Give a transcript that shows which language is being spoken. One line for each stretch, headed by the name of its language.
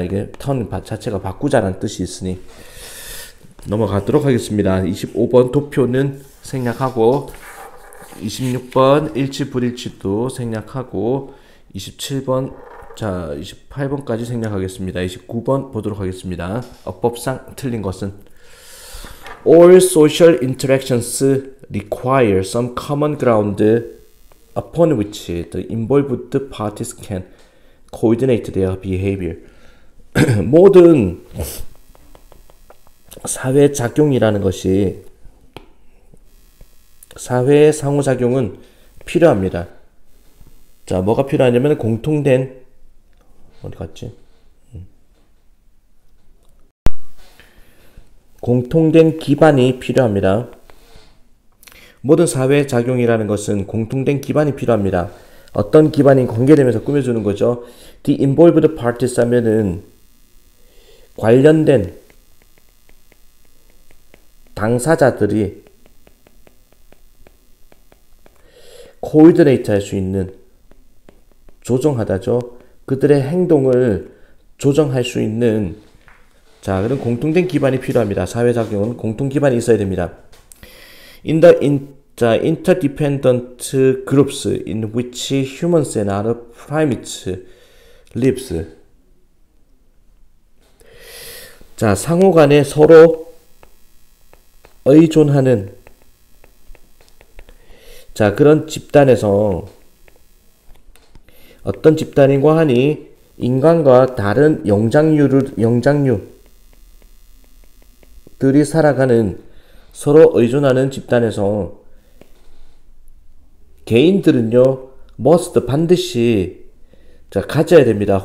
Korean: 이게 턴 자체가 바꾸자라는 뜻이 있으니 넘어가도록 하겠습니다. 25번 도표는 생략하고 26번 일치 불일치도 생략하고 27번 자 28번까지 생략하겠습니다. 29번 보도록 하겠습니다. 어법상 틀린 것은
English: All social interactions require some common ground upon which the involved parties can coordinate their behavior.
Korean: 모든 사회작용이라는 것이 사회의 상호작용은 필요합니다. 자, 뭐가 필요하냐면 공통된 어디 갔지? 공통된 기반이 필요합니다. 모든 사회작용이라는 것은 공통된 기반이 필요합니다. 어떤 기반이 관계되면서 꾸며주는 거죠.
English: The involved parties
Korean: 하면은 관련된 당사자들이 코디네이트 할 수 있는 조정하다죠. 그들의 행동을 조정할 수 있는 자, 그런 공통된 기반이 필요합니다. 사회작용은 공통 기반이 있어야 됩니다.
English: In the interdependent groups in which humans and other primates lives.
Korean: 자, 상호 간에 서로 의존하는 자, 그런 집단에서 어떤 집단인고 하니 인간과 다른 영장류들이 살아가는 서로 의존하는 집단에서 개인들은요, 반드시 자, 가져야 됩니다.